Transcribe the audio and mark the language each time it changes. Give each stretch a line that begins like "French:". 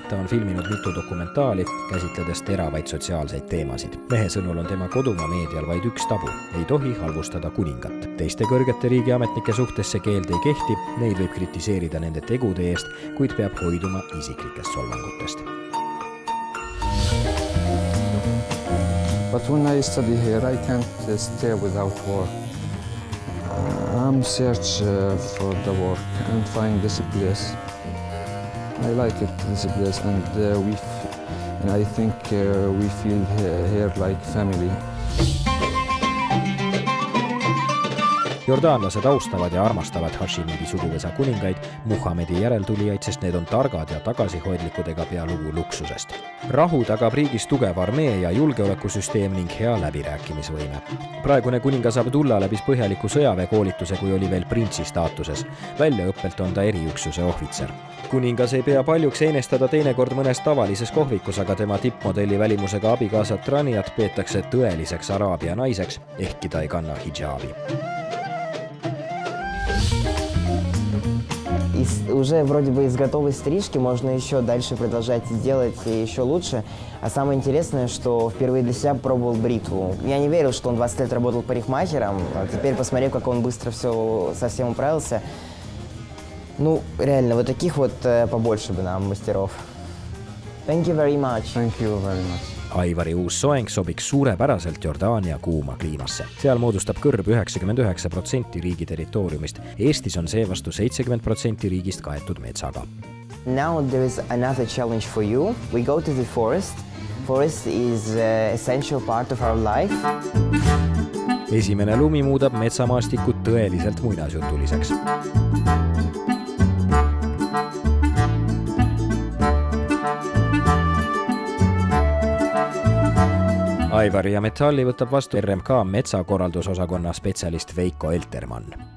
Estonian: Ta on filminud mitu dokumentaali, käsitledes teravaid sotsiaalseid teemasid. Mehe sõnul on tema kodumaa meedial vaid üks tabu. Ei tohi halvustada kuningat. Teiste kõrgete riigiametnike suhtes see keeld ei kehti, neid võib kritiseerida nende tegude eest, kuid peab hoiduma isiklikest solvangutest.
English: But when I study here, I can't stay without work. I'm search for the work and find this place. I like it, this place, and I think we feel here like family.
Estonian: Jordaanlased austavad ja armastavad Hashimidi suguvõsa kuningaid, Muhamedi järeltulijaid, sest need on targad ja tagasihoidlikud ega pea lugu luksusest. Rahu tagab riigis tugev armee ja julgeolekusüsteem ning hea läbirääkimisvõime. Praegune kuningas Abdullah läbis põhjaliku sõjaväekoolituse, kui oli veel printsi staatuses. Väljaõppelt on ta eriüksuse ohvitser. Kuningas ei pea paljuks eenestada teinekord mõnes tavalises kohvikus, aga tema tippmodelli välimusega abikaasat Raniat peetakse tõeliseks araabia naiseks, ehkki ta ei kanna hijaabi.
Russian: Уже вроде бы из готовой стрижки можно еще дальше продолжать делать еще лучше. А самое интересное, что впервые для себя пробовал бритву. Я не верил, что он 20 лет работал парикмахером. А теперь, посмотрев, как он быстро совсем управился. Ну, реально, вот таких вот побольше бы нам мастеров.
English: Thank you very much. Thank you very much.
Estonian: Aivari uus soeng sobiks suurepäraselt Jordaania kuuma kliimasse. Seal moodustab kõrb 99% riigi territooriumist. Eestis on seevastu 70% riigist kaetud metsaga.
English: Now there is another challenge for you. We go to the forest. Forest is an essential part of our life.
Estonian: Esimene lumi muudab metsamaastikud tõeliselt muinasjutuliseks. Aivari ja Metalli võtab vastu RMK metsakorraldusosakonna spetsialist Veiko Eltermann.